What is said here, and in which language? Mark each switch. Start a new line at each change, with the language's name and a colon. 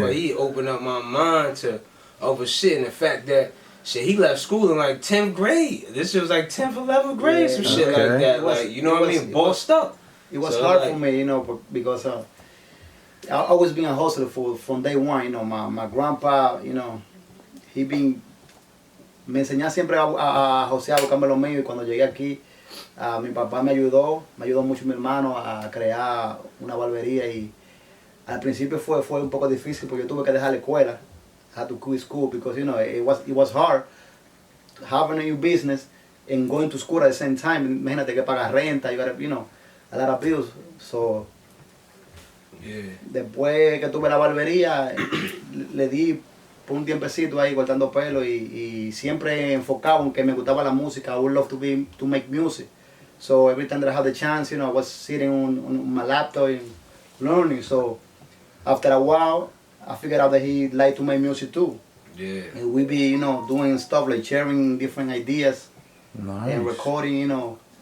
English: But he opened up my mind to other shit, and the fact that shit, he left school in like 10th grade. This shit was like 10th, 11th grade, some shit like that. Like, you know what I mean? Bossed up. It was hard for me, you know, because I always been a hustler from day one. You know, my grandpa, you know,
Spanish: me enseñaba siempre a josear, a buscarme lo mío, y cuando llegué aquí, mi papá me ayudó mucho mi hermano a crear una barbería, y al principio fue un poco difícil porque yo tuve que dejar la escuela.
English: I had to quit school because, you know, it was hard having a new business and going to school at the same time.
Spanish: Imagínate que pagar renta,
English: you gotta, you know, a lot of bills.
Spanish: So, después que tuve la barbería, le di por un tiempecito ahí cortando pelo y siempre enfocado en que me gustaba la música.
English: I would love to make music. So every time that I had the chance, you know, I was sitting on my laptop and learning. So after a while, I figured out that he liked to make music too. Yeah. And we be, you know, doing stuff like sharing different ideas and recording, you know.